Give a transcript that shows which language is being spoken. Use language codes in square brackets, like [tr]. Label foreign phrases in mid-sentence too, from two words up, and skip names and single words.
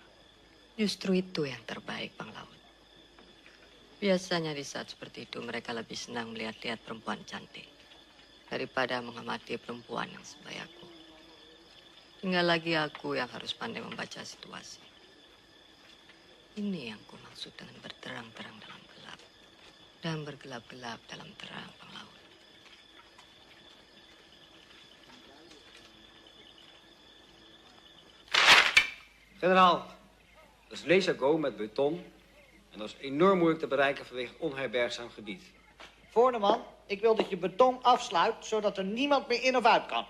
[id] Justru itu yang terbaik, Panglaut. Biasanya di saat seperti itu mereka lebih senang melihat-lihat perempuan cantik daripada mengamati perempuan yang sebayaku. Tinggal lagi aku yang harus pandai membaca situasi. Ini yang ku maksud dengan berterang-terang dalam gelap. dan bergelap-gelap dalam terang penglaut. [nl] Generaal, dat is Lesago met beton. En dat is enorm moeilijk te bereiken vanwege het onherbergzaam gebied. Voorneman, ik wil dat je beton afsluit, zodat er niemand meer in of uit kan.